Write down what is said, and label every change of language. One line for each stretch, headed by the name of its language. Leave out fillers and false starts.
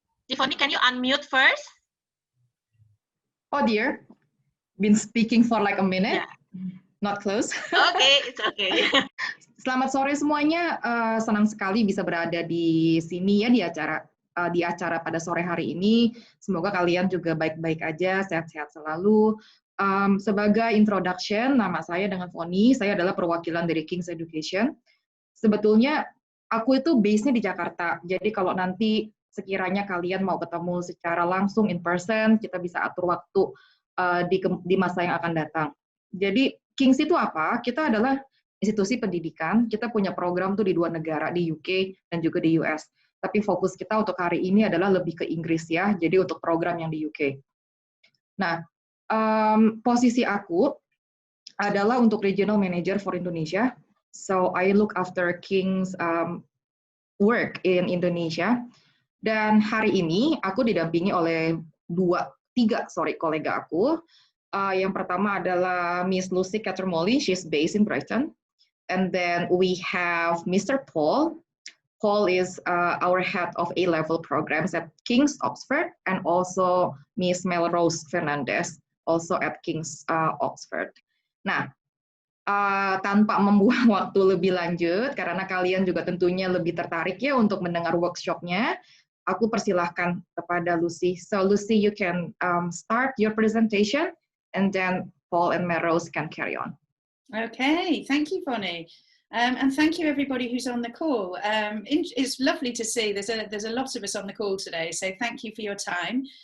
English: Tiffany, can you unmute first? Oh dear, been speaking for like a minute, not close. Okay, it's okay.
Indonesian: Selamat sore semuanya, senang sekali bisa berada di sini ya di acara pada sore hari ini. Semoga kalian juga baik-baik aja, sehat-sehat selalu. Sebagai introduction, nama saya dengan Foni, saya adalah perwakilan dari King's Education. Sebetulnya aku itu base-nya di Jakarta, jadi kalau nanti sekiranya kalian mau ketemu secara langsung in person, kita bisa atur waktu di masa yang akan datang. Jadi King's itu apa? Kita adalah institusi pendidikan, kita punya program tuh di 2 negara, di UK dan juga di US. Tapi fokus kita untuk hari ini adalah lebih ke Inggris ya, jadi untuk program yang di UK. Nah, Posisi aku adalah untuk Regional Manager for Indonesia.
English: So I look after King's work in Indonesia.
Indonesian: Dan hari ini aku didampingi oleh tiga kolega aku. Yang pertama adalah Miss Lucy Catermolly,
English: she's based in Brighton. And then we have Mr. Paul. Paul is our head of A-level programs at King's Oxford, and also Miss Melrose Fernandez, also at King's Oxford.
Indonesian: Nah, tanpa membuang waktu lebih lanjut, karena kalian juga tentunya lebih tertarik ya untuk mendengar workshopnya, aku persilahkan kepada Lucy.
English: So Lucy, you can start your presentation, and then Paul and Melrose can carry on. Okay, thank you, Bonnie. And thank you everybody who's on the call. It's lovely to see there's a lot of us on the call today, so thank you for your time.